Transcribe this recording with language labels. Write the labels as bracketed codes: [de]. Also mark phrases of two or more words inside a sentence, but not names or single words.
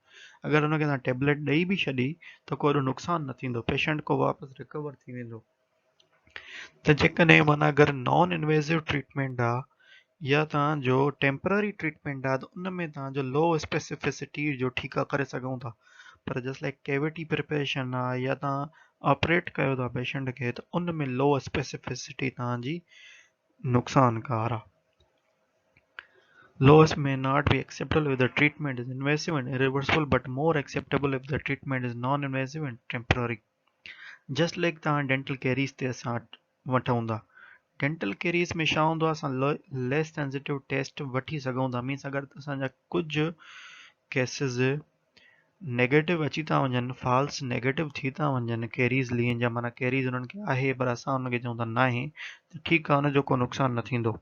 [sd] अगरि हुनखे तव्हां टेबलेट ॾेई बि छॾी त को एॾो नुक़सानु न थींदो, पेशेंट को वापसि रिकवर थी वेंदो। त जेकॾहिं माना अगरि [en] non invasive treatment [sd] आहे या तव्हांजो [en] temporary treatment [sd] आहे, त उन में तव्हांजो [en] low specificity [sd] जो ठीकु आहे करे सघूं था। पर [en] just like cavity preparation [sd] आहे या तव्हां ऑपरेट कयो था पेशेंट खे, त उन में [en] low specificity [sd] तव्हांजी नुक़सानकार आहे। [en] Loss may not be acceptable if the treatment is invasive and irreversible, but more acceptable if the treatment is non-invasive and temporary. Just like [sd] तव्हां [en] dental caries [sd] ते असां वठूं था, [en] dental caries [sd] में छा हूंदो आहे, असां [en] less sensitive test [sd] वठी सघूं था। मीन्स अगरि असांजा कुझु केसिस नेगेटिव अची था वञनि, [en] false negative [sd] थी था वञनि कैरीज़ लीन जा, माना कैरीज़ उन्हनि खे आहे पर असां उनखे चऊं था न आहे, त ठीकु आहे, हुनजो को नुक़सानु न थींदो।